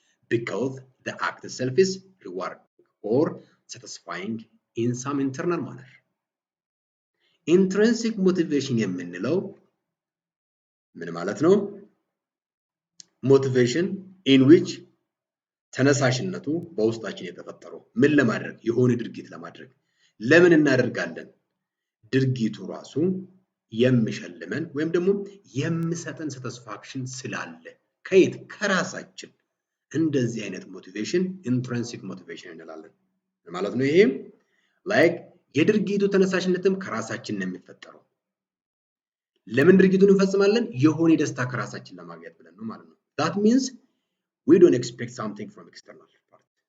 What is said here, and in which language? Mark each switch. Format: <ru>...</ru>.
<en>Because the act itself is rewarding or satisfying in some internal manner.</en> <am>Intrinsic motivation የምንለው ምን ማለት ነው?</am> <en>motivation in which</en> <am>ተነሳሽነቱ በውስጣችን የተፈጠረው ምን ለማድረግ የሆነ ድርጊት ለማድረግ ለምን እናደርጋለን? ድርጊቱ ራሱ የሚሸልመን ወይም ደግሞ የሚሰጠን satisfaction ስላለ ከየት ከራሳችን እንደዚህ አይነት motivation intrinsic motivation እንላለን ማለት ነው። ይሄ like የድርጊቱ ተነሳሽነትም ከራሳችን ነው የሚፈጠረው። ለምን ድርጊቱን እንፈጽማለን? የሆነ ደስታ ከራሳችን ለማግኘት ብለን ነው ማለት ነው።</am> <en>That means we don't expect something from external part.</en>